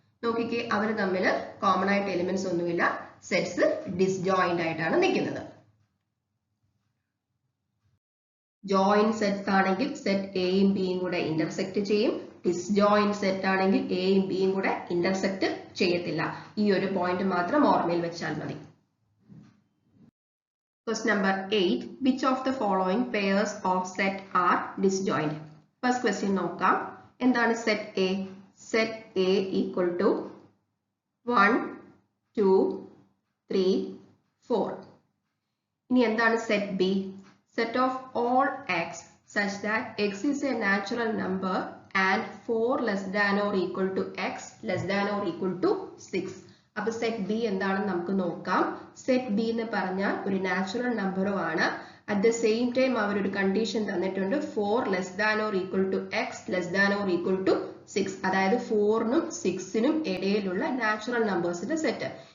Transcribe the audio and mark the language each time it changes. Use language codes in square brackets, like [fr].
[ml] നോക്കിക്കേ, അവർ തമ്മിൽ കോമൺ ആയിട്ട് എലിമെന്റ്സ് ഒന്നുമില്ല. സെറ്റ്സ് ഡിസ്ജോയിന്റ് ആയിട്ടാണ് നിൽക്കുന്നത്. ജോയിന്റ് സെറ്റ്സ് ആണെങ്കിൽ സെറ്റ് എയും ബിയും കൂടെ ഇന്റർസെക്ട് ചെയ്യും. ഡിസ്ജോയിന്റ് സെറ്റ് ആണെങ്കിൽ എയും ബിയും കൂടെ ഇന്റർസെക്ട് ചെയ്യത്തില്ല. ഈ ഒരു പോയിന്റ് മാത്രം ഓർമ്മയിൽ വെച്ചാൽ മതി. [en] Question number 8. Which of the following pairs of set are disjoint? First question [ml] നോക്കാം. എന്താണ് set A? Set A equal to 1 2 3 4. ഇനി എന്താണ് set B? [en] Set of all x such that x is a natural number and 4 less than or equal to x less than or equal to 6. [ml] അപ്പൊ set B എന്താണെന്ന് നമുക്ക് നോക്കാം. Set B എന്ന് പറഞ്ഞാൽ ഒരു natural നമ്പറും ആണ്. [en] at the same time [ml] അവർ ഒരു കണ്ടീഷൻ തന്നിട്ടുണ്ട്, 4 less than or equal to X less than or equal to 6. അതായത് 4നും 6നും ഇടയിലുള്ള നാച്ചുറൽ നമ്പേഴ്സിന്റെ സെറ്റ്.